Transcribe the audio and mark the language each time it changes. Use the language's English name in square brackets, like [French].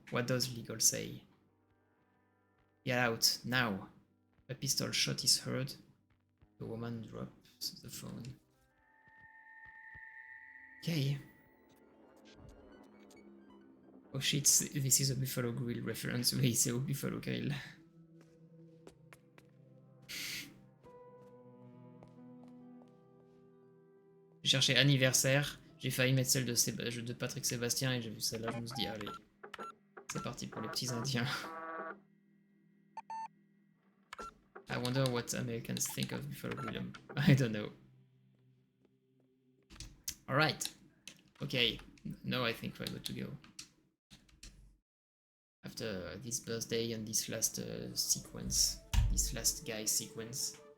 [English] What does legal say? Get out, now. A pistol shot is heard. The woman drops the phone. Okay. Oh shit, this is a Buffalo Grill reference. [French] Oui, c'est au Buffalo Grill. J'ai cherché anniversaire, j'ai failli mettre celle de Patrick Sébastien et j'ai vu celle-là, je me suis dit, allez, c'est parti pour les petits indiens. [English] I wonder what Americans think of Buffalo Grill. I don't know. Alright. Okay, now I think we're good to go. After this birthday and this last sequence, this last guy sequence.